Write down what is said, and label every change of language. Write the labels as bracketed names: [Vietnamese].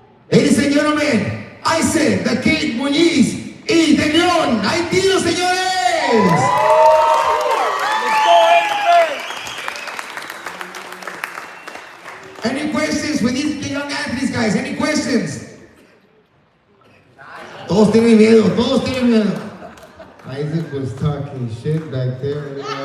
[English] Ladies and gentlemen, I said the Kid Muñiz y De León. [Spanish] ¡Hay tiros, señores! [English] Any questions with these young athletes, guys? Any questions? [Spanish] Todos tienen miedo, todos tienen miedo. [English] Isaac was talking shit back there.